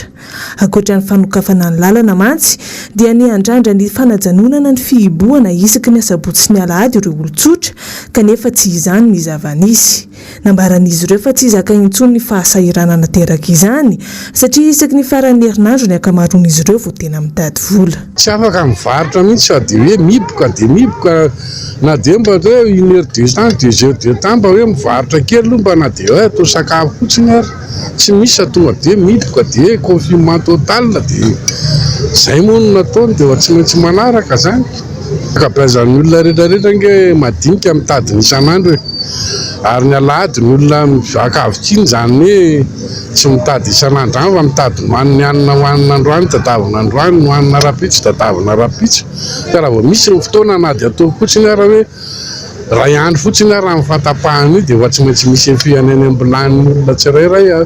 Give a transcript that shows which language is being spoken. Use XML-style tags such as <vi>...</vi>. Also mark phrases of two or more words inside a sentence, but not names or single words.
<mg>Ankoatra ny fanokafana ny lalana mantsy dia niandrandra ny fanajanonana ny fihiboana isaky ny sabotsy ny alahady ireo olon-tsotra kanefa tsy izany ny zava-nisy. nambaran'izy ireo fa tsy zaka intsony ny fahasahiranana teraka izany satria isaky ny faran'ny herinandro ny akamaroan'izy ireo vao tena mitady vola. Tsy afaka mivarotra mihitsy sady hoe miboka dia miboka na dia mba hoe</mg> <fr>1 heure 2 temps</fr> <mg>2 heures 2 temps mba hoe mivarotra kely aloha mba na dia hoe atao sakafo fotsiny ary tsy misy tonga dia miboka dia</mg> <fr>confinement total</fr> <mg>dia zay moa no nataony dia tsy maintsy manaraka zany. Kabeazan'ny olona rehetrarehetra nge madinika mitady ny isan'andro ary ny alahady ny olona mivaka avy zany hoe tsy mitady isan'andro fa mitady nohaniny hanina hohanina androany tadavina androany nohanina rapitso tadavina rapitso ka raha vao misy ny fotoana na dia atao fotsiny ara hoe ray andro fotsiny raha mifatapahany dia fa tsy maintsy misy fianany ambilan'ny olona tsirairay avy.</mg>